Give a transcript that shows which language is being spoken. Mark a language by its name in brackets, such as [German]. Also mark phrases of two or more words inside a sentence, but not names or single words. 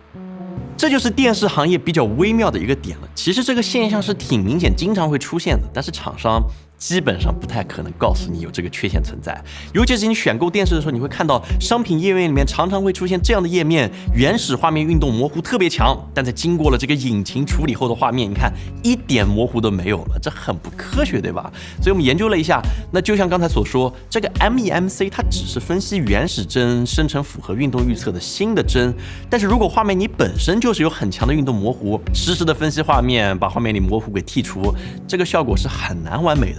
[Chinese] 這就是電視行業比較微妙的一個點了。其實這個現象是挺明顯，經常會出現的，但是廠商基本上不太可能告訴你有這個缺陷存在。尤其是你選購電視的時候，你會看到商品頁面裡面常常會出現這樣的頁面，原始畫面運動模糊特別強，但在經過了這個引擎處理後的畫面，你看一點模糊都沒有了，這很不科學，對吧？所以我們研究了一下，那就像剛才所說，這個 MEMC 它只是分析原始幀生成符合運動預測的新的幀，但是如果畫面你本身就是有很强的運动模糊，實时的分析画面，把畫面裡模糊給剔除，這個效果是很難完美的。